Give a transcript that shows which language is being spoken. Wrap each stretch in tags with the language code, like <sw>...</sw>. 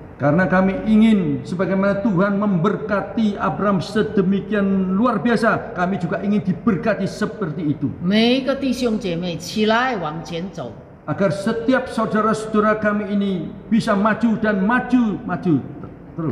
<id>Karena kami ingin sebagaimana Tuhan memberkati Abraham sedemikian luar biasa, kami juga ingin diberkati seperti itu.</id> <zh>每一个弟兄姐妹起来往前走，</zh> <id>agar setiap saudara-saudara kami ini bisa maju dan maju terus.</id>